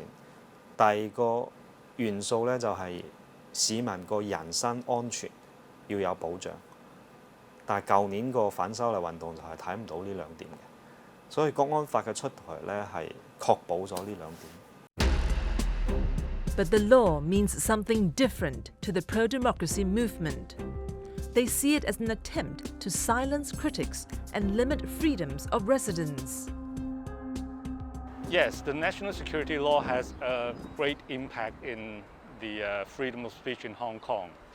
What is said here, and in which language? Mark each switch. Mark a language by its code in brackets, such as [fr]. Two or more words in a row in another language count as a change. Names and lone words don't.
[yue] 第二個元素咧就係市民個人身安全要有保障，但係舊年個反修例運動就係睇唔到呢2點嘅，所以國安法嘅出台咧係確保咗呢2點。 [en] But the law means something different to the pro-democracy movement. They see it as an attempt to silence critics and limit freedoms of residents. Yes, the national security law has a great impact in the freedom of speech in Hong Kong.